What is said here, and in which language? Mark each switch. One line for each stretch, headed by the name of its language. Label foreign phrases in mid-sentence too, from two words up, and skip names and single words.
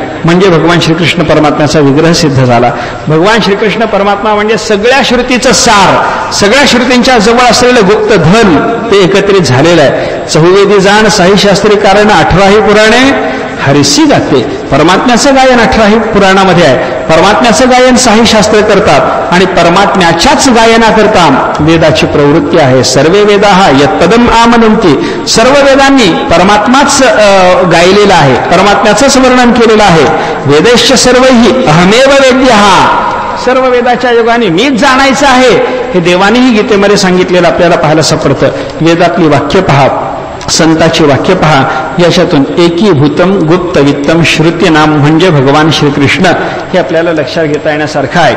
Marathi: म्हणजे भगवान श्रीकृष्ण परमात्म्याचा विग्रह सिद्ध झाला. भगवान श्रीकृष्ण परमात्मा म्हणजे सगळ्या श्रुतीचं सार, सगळ्या श्रुतींच्या जवळ असलेलं गुप्त धन ते एकत्रित झालेलं आहे. चहुवेदी जाण साई शास्त्री कारण 18ही पुराणे हरिसी गाते. परमात्म्याचं गायन 18ही पुराणामध्ये आहे. परमात्म्याचं गायन साई शास्त्र करतात आणि परमात्म्याच्याच गायनाकरता वेदाची प्रवृत्ती आहे.
Sanskrit: सर्वे वेदाः यत्पदम आमनन्ति.
Marathi: सर्व वेदांनी परमात्माच गायलेला आहे, परमात्म्याचंच वर्णन केलेलं आहे.
Sanskrit: वेदैश्च सर्वैः अहमेव वेद्यः.
Marathi: सर्व वेदाच्या योगाने मीच जाणायचं आहे हे देवानेही गीतेमध्ये सांगितलेलं आपल्याला पाहायला सापडतं. वेदातली वाक्य पहा, संताची वाक्य पहा, याच्यातून
Sanskrit: एकीभूतम गुप्त वित्तम श्रुती नाम
Marathi: म्हणजे भगवान श्रीकृष्ण हे आपल्याला लक्षात घेता येण्यासारखं आहे.